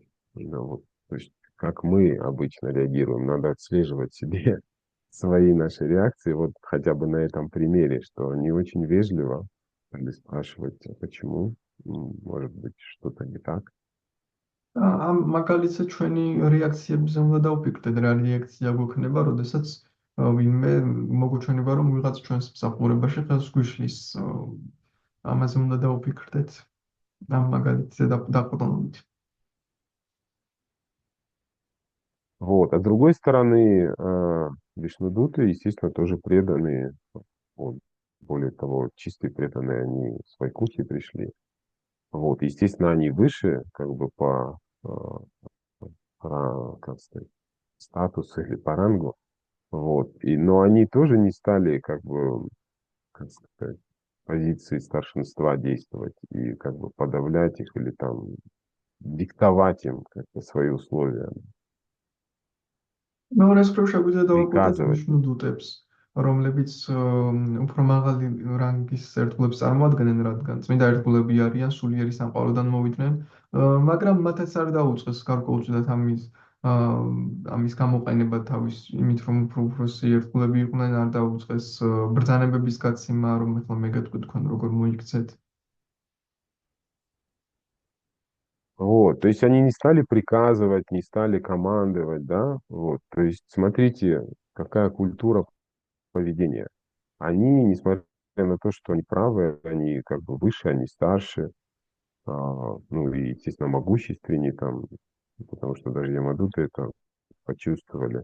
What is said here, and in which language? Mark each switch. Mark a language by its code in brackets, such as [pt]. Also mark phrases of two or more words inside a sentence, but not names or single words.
[ru] Ну, вот, то есть как мы обычно реагируем, надо отслеживать себе свои наши реакции, вот хотя бы на этом примере, что не очень вежливо или спрашивать, а почему, может быть, что-то не так. [ka] ამ მაგალითად ჩვენი რეაქციებზე უნდა დავფიქრდეთ რა რეაქცია გვექნება, როდესაც ვინმე მოგუჩვენება რომ ვიღაც ჩვენს მსახურებაში ხელს გვიშლის. ამაზე უნდა დავფიქრდეთ ამ მაგალითზე დაყრდნობით. [ru] Вот. А с другой стороны, вишнудуты, естественно, тоже преданные. Вот. Более того, чистые преданные, они с Вайкунхи пришли. Вот. Естественно, они выше, как бы по как сказать, статусу или по рангу. Вот. Но они тоже не стали, как бы, как сказать, позиции старшинства действовать и как бы подавлять их или там диктовать им как-то свои условия, [ka] მეორეს მხრივ შეგვიძლია დავაკვირდეთ [ru] приказывать. [ka] ვიშნუდუტებს, რომლებიც უფრო მაღალი რანგის ერთგულებს წარმოადგენენ, რადგან წმინდა ერთგულები არიან, სულიერი სამყაროდან მოვიდნენ, მაგრამ მათაც არ დაუწყეს გარკვეულწილად ამის გამოყენება თავის იმით, რომ უფრო უფროსი ერთგულები იყვნენ, არ დაუწყეს ბრძანებების გაცემა, რომ ეხლა მე გეტყვი თქვენ როგორ მოიქცეთ. [ru] Вот, то есть они не стали приказывать, не стали командовать, да, вот, то есть смотрите, какая культура поведения. Они, несмотря на то, что они правы, они как бы выше, они старше, ну и, естественно, могущественнее там, потому что даже Ямадуты это почувствовали.